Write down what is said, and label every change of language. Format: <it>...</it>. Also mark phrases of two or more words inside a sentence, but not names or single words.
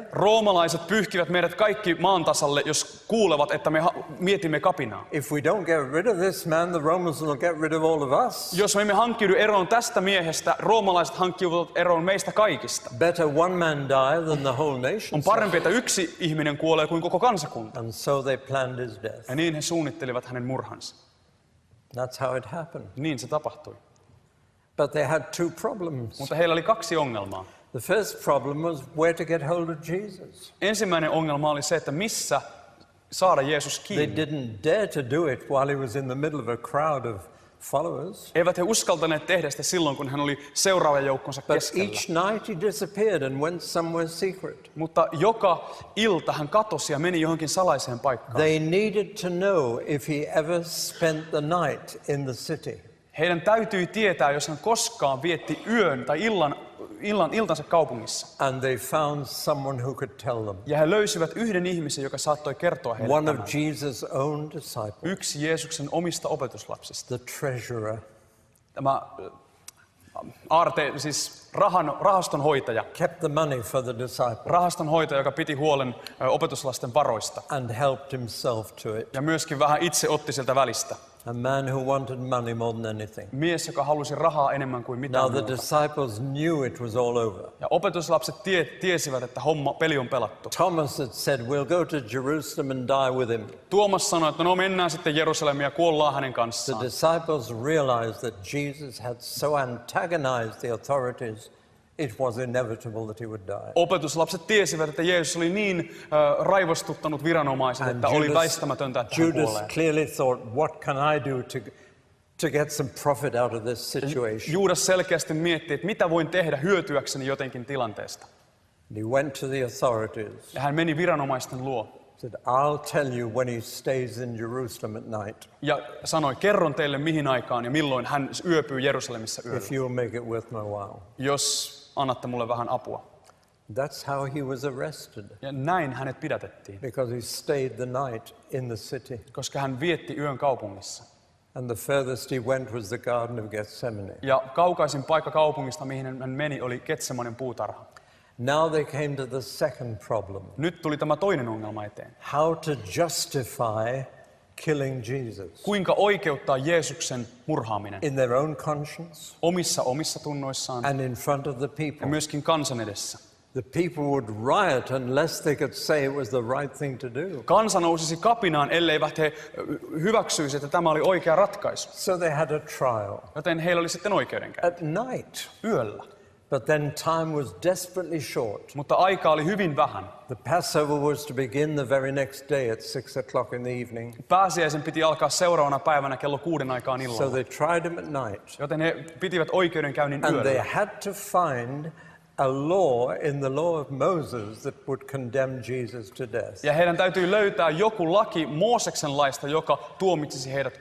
<fi>Roomalaiset pyyhkivät meidät kaikki maan tasalle, jos kuulevat, että me mietimme kapinaa.</fi> <en>If we don't get rid of this man, the Romans will get rid of all of us.</en> <fi>Jos me emme hankkiudu eroon tästä miehestä, roomalaiset hankkiutuvat eroon meistä kaikista.</fi> <en>Better one man die than the whole nation.</en> <fi>On parempi, että yksi ihminen kuolee kuin koko kansakunta.</fi> <en>And so they planned his death.</en> <fi>Ja niin he suunnittelivat hänen murhansa.</fi> <en>That's how it happened.</en> <fi>Niin se tapahtui.</fi> <en>But they had 2 problems.</en> <fi>Mutta heillä oli 2 ongelmaa.</fi> <en>The first problem was where to get hold of Jesus.</en> <fi>Ensimmäinen ongelma oli se, että missä saada Jeesus kiinni.</fi> <en>They didn't dare to do it while he was in the middle of a crowd of followers.</en> <fi>Eivät he uskaltaneet tehdä sitä silloin, kun hän oli seuraajajoukkonsa keskellä.</fi> <en>But each night he disappeared and went somewhere secret.</en> <fi>Mutta joka ilta hän katosi ja meni johonkin salaiseen paikkaan.</fi> <en>They needed to know if he ever spent the night in the city.</en> <fi>Heidän täytyy tietää, jos hän koskaan vietti yön tai iltansa kaupungissa.</fi> <en>And they found someone who could tell them.</en> <fi>Ja he löysivät yhden ihmisen, joka saattoi kertoa heille</fi> <en>One</en> <fi>tämän.</fi> <en>of Jesus' own disciples.</en> <fi>Yksi Jeesuksen omista opetuslapsista.</fi> <en>The treasurer.</en> <fi>Tämä rahastonhoitaja.</fi> <en>Kept the money for the disciples.</en> <fi>Rahastonhoitaja, joka piti huolen opetuslasten varoista.</fi> <en>And helped himself to it.</en> <fi>Ja myöskin vähän itse otti sieltä välistä.</fi> <en>A man who wanted money more than anything.</en> <fi>Mies, joka halusi rahaa enemmän kuin mitään</fi> <en>Now the</en> <fi>muuta.</fi> <en>disciples knew it was all over.</en> <fi>Ja opetuslapset tiesivät, että peli on pelattu.</fi> <en>Thomas had said, we'll go to Jerusalem and die with him.</en> <fi>Tuomas sanoi, että no mennään sitten Jerusalemiin ja kuollaan hänen</fi> <en>The</en> <fi>kanssaan.</fi> <en>disciples realized that Jesus had so antagonized the authorities, it was inevitable that he would die.</en> <fi>Opetuslapset tiesivät, että Jeesus oli niin raivostuttanut viranomaiset, että oli väistämätöntä, että hän</fi> <en>Judas</en> <fi>kuolee.</fi> <en>clearly thought, what can I do to get some profit out of this situation?</en> <fi>Juudas selkeästi mietti, että mitä voin tehdä hyötyäkseni jotenkin tilanteesta.</fi> <en>And he went to the authorities.</en> <fi>Ja hän meni viranomaisten luo.</fi> <en>Said, I'll tell you when he stays in Jerusalem at night.</en> <fi>Ja sanoi, kerron teille mihin aikaan ja milloin hän yöpyy Jerusalemissa yöllä.</fi> <en>If you'll make it worth my while.</en> <fi>Jos annatte mulle vähän apua.</fi> <en>That's how he was arrested.</en> <fi>Ja näin hänet pidätettiin.</fi> <en>Because he stayed the night in the city.</en> <fi>Koska hän vietti yön kaupungissa.</fi> <en>And the furthest he went was the Garden of Gethsemane.</en> <fi>Ja kaukaisin paikka kaupungista, mihin hän meni, oli Getsemanen puutarha.</fi> <en>Now they came to the second problem.</en> <fi>Nyt tuli tämä toinen ongelma eteen.</fi> <en>How to justify killing Jesus.</en> <fi>Kuinka oikeuttaa Jeesuksen murhaaminen?</fi> <en>In their own conscience.</en> <fi>Omissa tunnoissaan.</fi> <en>And in front of the</en> <fi>Ja</fi> <en>people.</en> <fi>myöskin kansan edessä.</fi> <en>The people would riot unless they could say it was the right thing to do.</en> <fi>Kansa nousisi kapinaan, elleivät he hyväksyisi, että tämä oli oikea ratkaisu.</fi> <en>So they had a trial.</en> <fi>Joten heillä oli sitten oikeudenkäynti.</fi> <en>At night.</en> <fi>Yöllä.</fi> <en>But then time was desperately short.</en> <fi>Mutta aikaa oli hyvin vähän.</fi> <en>The Passover was to begin the very next day at 6 o'clock in the evening.</en> <fi>Pääsiäisen piti alkaa seuraavana päivänä kello 6 aikaan illalla.</fi> <en>So they tried him at night.</en> <fi>Joten he pitivät oikeudenkäynnin</fi> <en>And they</en> <fi>yöllä.</fi> <en>had to find a law in the law of Moses that would condemn Jesus to death.</en> <fi>Ja heidän täytyy löytää joku laki Mooseksen laista, joka tuomitsisi heidät</fi>